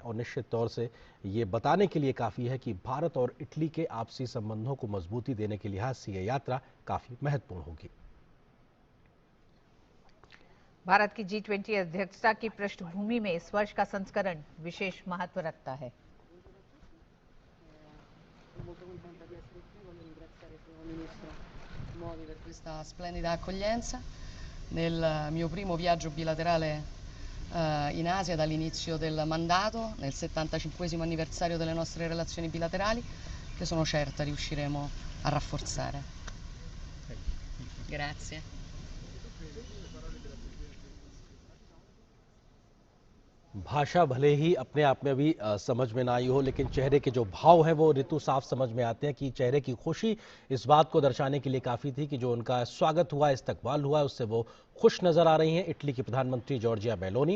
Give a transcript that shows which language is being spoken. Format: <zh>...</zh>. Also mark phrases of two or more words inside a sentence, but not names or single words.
<hi>और निश्चित तौर से ये बताने के लिए काफ़ी है कि भारत और इटली के आपसी संबंधों को मजबूती देने के लिहाज से यह यात्रा काफ़ी महत्वपूर्ण होगी। भारत की G20 अध्यक्षता की पृष्ठभूमि में इस वर्ष का संस्करण विशेष महत्व रखता है।</hi> <it>Per questa splendida accoglienza nel mio primo viaggio bilaterale in Asia dall'inizio del mandato, nel 75° anniversario delle nostre relazioni bilaterali, che sono certa riusciremo a rafforzare. Grazie.</it> <hi>भाषा भले ही अपने आप में भी समझ में ना आई हो, लेकिन चेहरे के जो भाव हैं वो ऋतु साफ समझ में आते हैं कि चेहरे की खुशी इस बात को दर्शाने के लिए काफ़ी थी कि जो उनका स्वागत हुआ, इस्तकबाल हुआ, उससे वो खुश नज़र आ रही हैं इटली की प्रधानमंत्री जॉर्जिया मेलोनी।</hi>